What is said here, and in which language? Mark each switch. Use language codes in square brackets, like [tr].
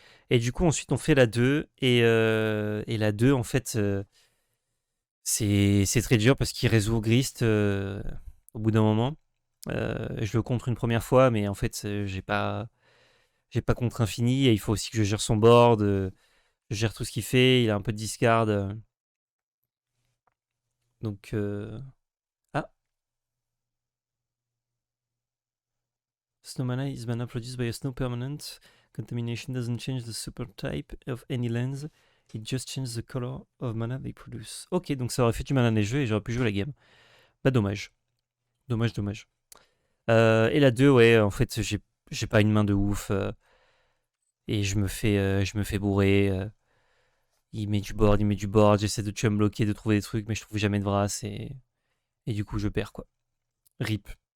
[fr] Et du coup, ensuite, on fait la 2. Et la 2, en fait, c'est très dur parce qu'il résout Grist au bout d'un moment. Je le contre une première fois, mais en fait, j'ai pas contre infini. Et il faut aussi que je gère son board, je gère tout ce qu'il fait. Il a un peu de discard. [en] Donc, ah, Snow mana is mana produced by a snow permanent. Contamination doesn't change the super type of any lens. It just changed the color of mana they produce. [fr] Ok, donc ça aurait fait du mana neigeux et j'aurais pu jouer la game. Bah dommage. Dommage. Et la 2, ouais, en fait, j'ai pas une main de ouf. Et je me fais bourrer. Il met du board, j'essaie de tuer me bloquer, de trouver des trucs, mais je trouve jamais de Vras et du coup je perds quoi. Rip.